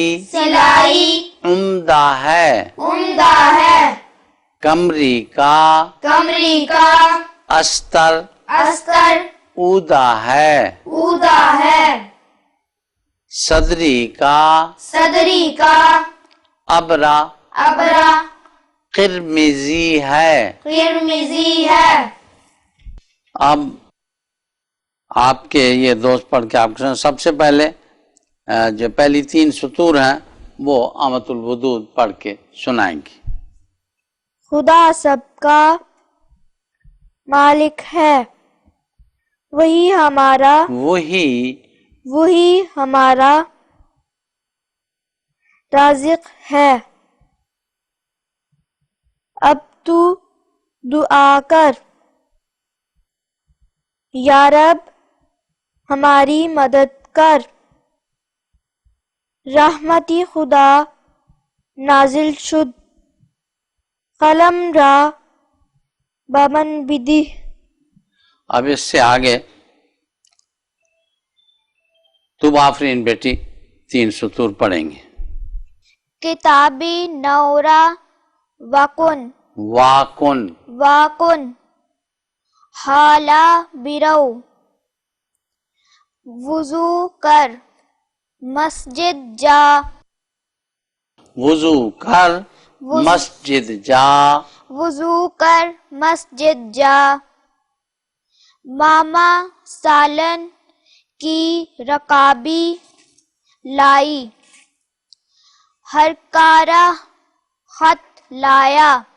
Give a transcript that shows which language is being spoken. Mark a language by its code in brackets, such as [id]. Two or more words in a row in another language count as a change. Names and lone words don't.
[ur] سلائی عمدہ ہے عمدہ ہے کمری کا کمری کا استر استر اودا ہے اودا ہے صدری کا صدری کا ابرا ابرا قرمزی ہے قرمزی ہے اب آپ کے یہ دوست پڑھ کے آپ کو سب سے پہلے جو پہلی 3 سطور ہیں وہ آمۃ الودود پڑھ کے سنائیں گی. خدا سب کا مالک ہے، وہی ہمارا رازق ہے. اب تو دعا کر، یا رب ہماری مدد کر. [fa] رحمتی خدا نازل شد، قلم را بمن بدی. [ur] اب اس سے آگے تو آفرین بیٹی 3 سطور پڑھیں گے. [fa] کتابی نورا وکن واکن حالا برو. [ur] وضو کر مسجد جا وضو کر مسجد جا. وضو کر مسجد جا. ماما سالن کی رکابی لائی، ہر کارا خط لایا.